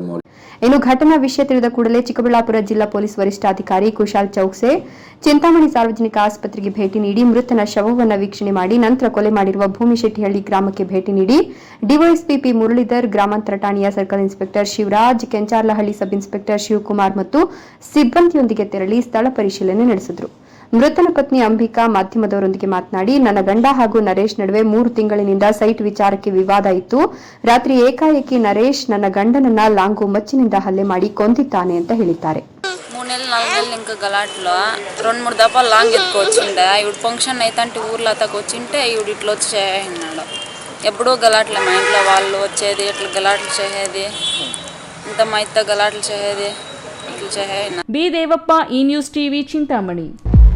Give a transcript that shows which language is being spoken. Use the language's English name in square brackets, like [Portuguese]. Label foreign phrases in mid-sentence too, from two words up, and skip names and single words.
[Kannada] ಇನ್ನು ಘಟನಾ ವಿಷಯ ತಿಳಿದ ಕೂಡಲೇ ಚಿಕ್ಕಬಳ್ಳಾಪುರ ಜಿಲ್ಲಾ ಪೊಲೀಸ್ ವರಿಷ್ಠಾಧಿಕಾರಿ ಕುಶಾಲ್ ಚೌಕ್ಸೆ ಚಿಂತಾಮಣಿ ಸಾರ್ವಜನಿಕ ಆಸ್ಪತ್ರೆಗೆ ಭೇಟಿ ನೀಡಿ ಮೃತನ ಶವವನ್ನು ವೀಕ್ಷಣೆ ಮಾಡಿ ನಂತರ ಕೊಲೆ ಮಾಡಿರುವ ಭೂಮಿಶೆಟ್ಟಿಹಳ್ಳಿ ಗ್ರಾಮಕ್ಕೆ ಭೇಟಿ ನೀಡಿ ಡಿವೈಎಸ್ಪಿ ಪಿ ಮುರಳೀಧರ್, ಗ್ರಾಮಾಂತರ ಠಾಣೆಯ ಸರ್ಕಲ್ ಇನ್ಸ್ಪೆಕ್ಟರ್ ಶಿವರಾಜ್, ಕೆಂಚಾರ್ಲಹಳ್ಳಿ ಸಬ್ ಇನ್ಸ್ಪೆಕ್ಟರ್ ಶಿವಕುಮಾರ್ ಮತ್ತು ಸಿಬ್ಬಂದಿಯೊಂದಿಗೆ ತೆರಳಿ ಸ್ಥಳ ಪರಿಶೀಲನೆ ನಡೆಸಿದರು. ಮೃತನ ಪತ್ನಿ ಅಂಬಿಕಾ ಮಾಧ್ಯಮದವರೊಂದಿಗೆ ಮಾತನಾಡಿ, ನನ್ನ ಗಂಡ ಹಾಗೂ ನರೇಶ್ ನಡುವೆ 3 ತಿಂಗಳಿನಿಂದ ಸೈಟ್ ವಿಚಾರಕ್ಕೆ ವಿವಾದ ಇತ್ತು. ರಾತ್ರಿ ಏಕಾಏಕಿ ನರೇಶ್ ನನ್ನ ಗಂಡನನ್ನ ಲಾಂಗು ಮಚ್ಚಿನಿಂದ ಹಲ್ಲೆ ಮಾಡಿ ಕೊಂದಿದ್ದಾನೆ ಅಂತ ಹೇಳಿದ್ದಾರೆ. [Telugu] 3-4 ఇంకా గలాట్లో 2-3 దఫా లాంగ్ ఎత్తుకొచ్చిండే. ఇప్పుడు ఫంక్షన్ అయితే ఊర్లో అతకొచ్చింటే ఇప్పుడు ఇట్లా వచ్చేసినాడు. ఎప్పుడూ గలాట్లే మా ఇంట్లో వాళ్ళు వచ్చేది, ఇట్లా గలాట్లు చేసేది, ఇంత మా ఇత్త గలాట్లు చేసేది, ఇట్లా చేసేది. బి దేవప్ప, ఈ న్యూస్ టీవీ, చింతామణి.